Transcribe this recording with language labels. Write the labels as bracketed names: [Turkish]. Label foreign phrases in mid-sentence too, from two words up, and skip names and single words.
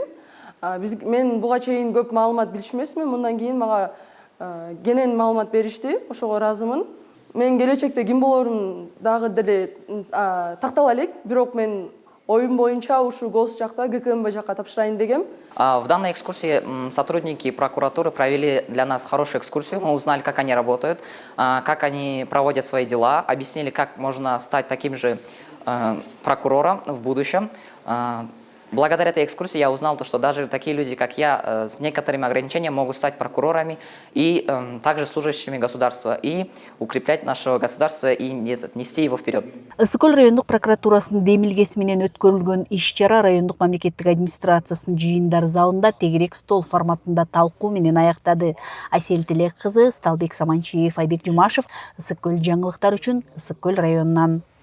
[Kyrgyz] Мен буга чейин көп маалымат билчү эмесмин. Мындан кийин мага кенен маалымат беришти. Ошого ыраазымын. Мен келечекте ким болорум дагы деле тактала элек, бирок мен оюм боюнча ушу ГОС жакта, ГКМБ жакка тапшырайын дегем. [Russian] В данной экскурсии сотрудники прокуратуры провели для нас хорошую экскурсию. Мы узнали, как они работают, как они проводят свои дела, объяснили, как можно стать таким же прокурором в будущем. Благодаря этой экскурсии я узнал, что даже такие люди, как я, с некоторыми ограничениями могут стать прокурорами и также служащими государства, и укреплять наше государство и нести его вперед. [Kyrgyz] Ысык Көл райондук прокуратурасынын демилгеси менен өткөрүлгөн иш-чара райондук мамлекеттик администрациясынын жыйындар залында тегерек стол форматында талкуу менен аяктады. Айсел Тилек кызы, Сталбек Саманчиев, Айбек Жумашев, Ысык Көл жаңылыктар үчүн Ысык Көл районунан.